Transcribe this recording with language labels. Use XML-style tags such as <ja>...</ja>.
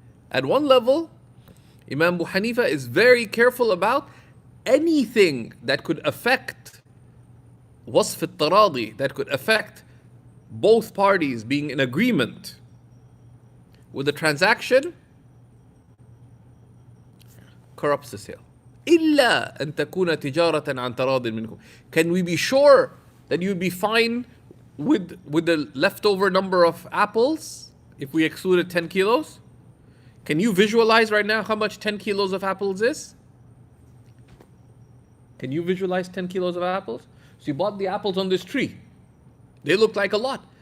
<en>At one level, Imam Abu Hanifa is very careful about anything that could affect wasf al-taradi, that could affect both parties being in agreement with the transaction, corrupts the sale.</en> <ar>إلا أن تكون تجارة عن تراض منكم.</ar> <en>Can we be sure that you'd be fine with the leftover number of apples if we excluded 10 kilos? Can you visualize right now how much 10 kilos of apples is? Can you visualize 10 kilos of apples? So you bought the apples on this tree. They look like a lot.</en>